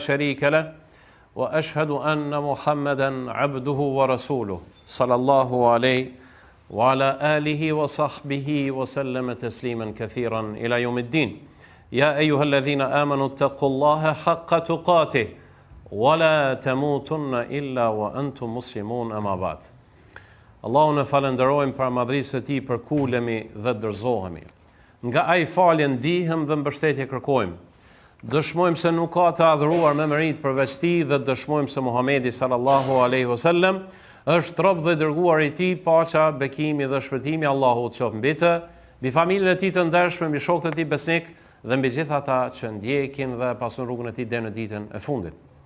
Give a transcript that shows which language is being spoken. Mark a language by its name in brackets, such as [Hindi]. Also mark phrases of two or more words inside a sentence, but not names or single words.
[Arabic] شريك له وأشهد أن محمدا عبده ورسوله صلى الله عليه وعلى آله وصحبه وسلم تسليما كثيرا إلى يوم الدين يا أيها الذين آمنوا اتقوا الله حق تقاته ولا تموتن إلا وأنتم مسلمون أما بعد [Albanian] Allahun e falenderojmë për madhrisë e tij, për kulemi dhe dorëzohemi. Nga ai falje ndihem dhe mbështetje kërkojmë. Dëshmojmë se nuk ka të adhuruar me merit përveç tij dhe dëshmojmë se Muhamedi [Arabic] صلى الله عليه وسلم [Albanian] është rob dhe dërguar i tij, paqja, bekimi dhe shpëtimi Allahut qoftë mbi të, mbi familjen e tij të ndershme, mbi shokët e tij besnik dhe mbi gjithë ata që ndjekin dhe pasun rrugën e tij deri në ditën e fundit.